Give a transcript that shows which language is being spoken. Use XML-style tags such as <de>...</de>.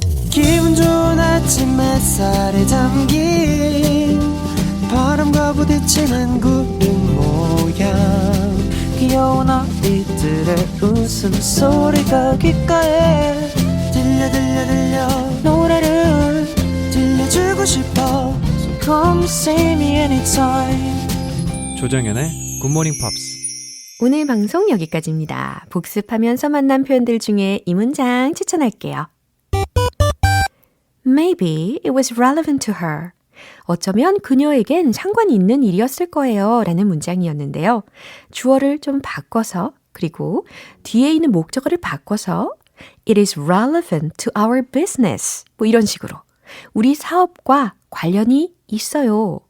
<ko>기분 좋은 아침 햇살에 담긴 바람과 부딪히는 구름 모양 귀여운 아이들의 웃음소리가 귓가에 들려 노래를 들려주고 싶어</ko> <en>So come see me anytime</en> <ko>조정연의 굿모닝 팝스. 오늘 방송 여기까지입니다. 복습하면서 만난 표현들 중에 이 문장 추천할게요.</ko> <en>Maybe it was relevant to her.</en> <ko>어쩌면 그녀에겐 상관이 있는 일이었을 거예요. 라는 문장이었는데요. 주어를 좀 바꿔서 그리고 뒤에 있는 목적어를 바꿔서</ko> <en>It is relevant to our business.</en> <ko>뭐 이런 식으로 우리 사업과 관련이 있어요.</ko>